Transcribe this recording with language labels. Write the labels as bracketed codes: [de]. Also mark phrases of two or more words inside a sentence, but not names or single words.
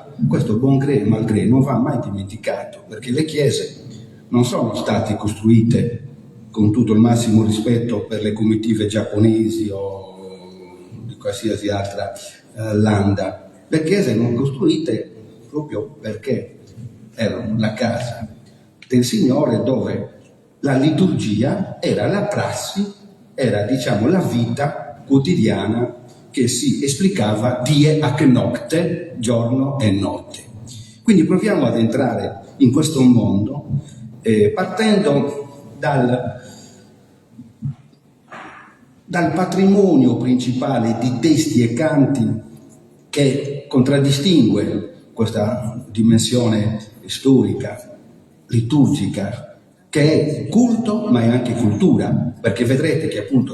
[it] Questo [fr] bon gré, mal gré [it] non va mai dimenticato, perché le chiese non sono state costruite con tutto il massimo rispetto per le comitive giapponesi o di qualsiasi altra landa. Le chiese erano costruite proprio perché erano la casa del Signore, dove la liturgia era la prassi, era la vita quotidiana che si esplicava [la] die ac nocte, [it] giorno e notte. Quindi proviamo ad entrare in questo mondo partendo dal patrimonio principale di testi e canti che contraddistingue questa dimensione storica, liturgica, che è culto ma è anche cultura, perché vedrete che appunto